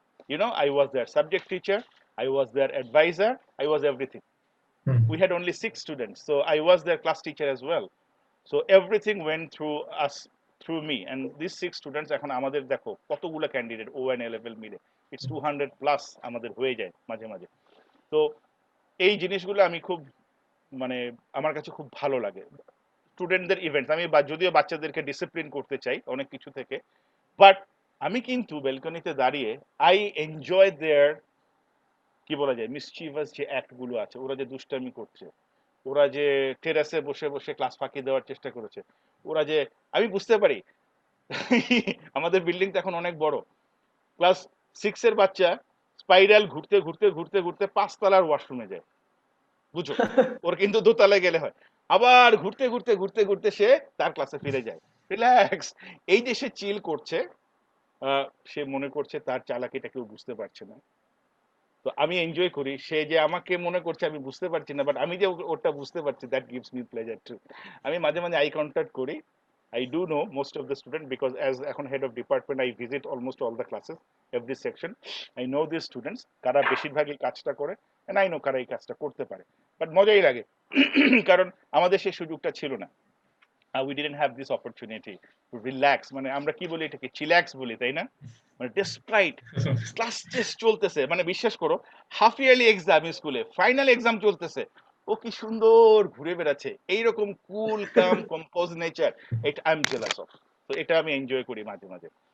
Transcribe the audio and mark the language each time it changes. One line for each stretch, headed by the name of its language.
English: I was their subject teacher, I was their advisor, I was everything. We had only 6 students, so I was their class teacher as well. So everything went through us, through me, and these 6 students,
Bangla: এখন আমাদের দেখো কতগুলো candidate ON level মিলে,
English: it's 200 plus
Bangla: আমাদের হয়ে যায় মাঝে মাঝে. তো এই জিনিসগুলো আমি খুব, মানে আমার কাছে খুব ভালো লাগে. স্টুডেন্টদের ইভেন্টস, আমি যদিও বাচ্চাদেরকে ডিসিপ্লিন করতে চাই অনেক কিছু থেকে, বাট আমি কিন্তু ব্যালকনিতে দাঁড়িয়ে
English: I enjoy there,
Bangla: কি বলা যায়, মিসচিভাস যে অ্যাক্টগুলো আছে, ওরা যে দুষ্টামি করছে, ওরা যে টেরাসে বসে বসে ক্লাস ফাঁকি দেওয়ার চেষ্টা করেছে, ওরা যে, আমি বুঝতে পারি আমাদের বিল্ডিংটা এখন অনেক বড়, ক্লাস 6 এর বাচ্চা স্পাইরাল ঘুরতে ঘুরতে ঘুরতে ঘুরতে 5 তলার ওয়াশরুমে যায়, বুঝো, ওর কিন্তু 2 তলায় গেলে হয়, আবার ঘুরতে ঘুরতে ঘুরতে ঘুরতে সে তার ক্লাসে ফিরে যায়, রিল্যাক্স. এই যে সে চিল করছে, সে মনে করছে তার চালাকিটা কেউ বুঝতে পারছে না. তো আমি এনজয় করি, সে যে আমাকে মনে করছে আমি বুঝতে পারছি না, বাট আমি যে ওটা বুঝতে পারছি,
English: That gives me pleasure too.
Bangla: আমি মাঝে মাঝে আই কন্ট্যাক্ট করি.
English: I do know most of the students, because as এখন head of department, I visit almost all the classes, every section. I know these students,
Bangla: কারা বেশিরভাগই কাজটা করে,
English: and I know
Bangla: কারা এই কাজটা করতে পারে. বাট মজাই লাগে, কারণ আমাদের সেই সুযোগটা ছিল না.
English: We didn't have this opportunity to relax,
Bangla: মানে আমরা কি বলি এটাকে, চিল্যাক্স বলি, তাই না? মানে ডেসপাইট ক্লাস টেস্ট চলতেছে, মানে বিশ্বাস করো, হাফ ইয়ারলি এক্সাম স্কুলে, ফাইনাল এক্সাম চলতেছে, ও কি সুন্দর ঘুরে বেড়াচ্ছে, এইরকম কুল কাম কম্পোজ নেচার, এটা
English: I am jealous of.
Bangla: তো এটা আমি এনজয় করি মাঝে মাঝে.